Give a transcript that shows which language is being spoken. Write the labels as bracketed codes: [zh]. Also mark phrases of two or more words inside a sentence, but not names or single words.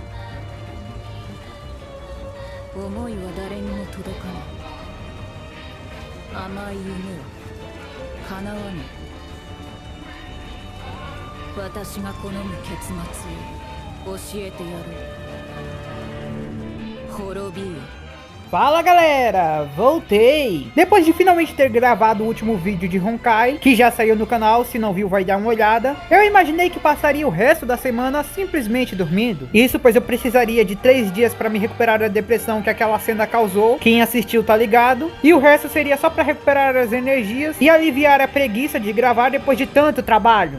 [ja] 思いは誰にも届かない。甘い夢は叶わない。私が好む結末を教えてやる。滅びよ。 [pt] Fala galera, voltei! Depois de finalmente ter gravado o último vídeo de Honkai, que já saiu no canal, se não viu vai dar uma olhada, eu imaginei que passaria o resto da semana simplesmente dormindo. Isso pois eu precisaria de 3 dias para me recuperar da depressão que aquela cena causou, quem assistiu tá ligado, e o resto seria só para recuperar as energias e aliviar a preguiça de gravar depois de tanto trabalho.